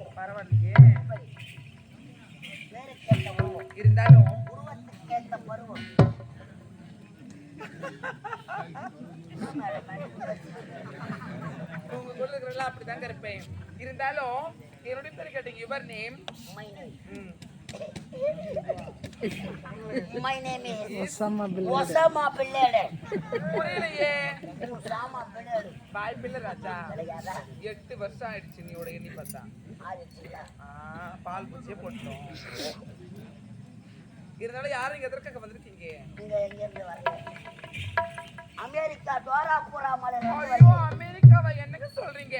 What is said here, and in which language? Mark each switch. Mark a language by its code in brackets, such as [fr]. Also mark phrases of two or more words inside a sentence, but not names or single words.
[ta] பரவாயில்லையே. பேருக்கேற்ற உருவம். இருந்தாலும் உருவத்துக்கேற்ற பருவம். உங்க ஊர்ல இருக்கிறவங்க அப்படிதாங்க இருப்பேன். இருந்தாலும் என்னுடைய பேர் கேட்டீங்க. [en] Your name? My name is Osama bin Laden. [ta] புரியலையே. Osama bin Laden. பாய் பிள்ளை ராஜா. கிடையாதா? 8 வருஷம் ஆயிடுச்சு நீயோட எண்ணி பார்த்தா. ஆயிடுச்சுங்களா? பால் பூச்சியே போட்டோம். இருந்தாலும் யாரும் இங்க எதற்காக வந்திருக்கீங்க? நீங்க எங்க இருந்து வரல? அமெரிக்கா டோராபுரா மலையில ஐயோ, அமெரிக்காவா? என்னங்க சொல்றீங்க?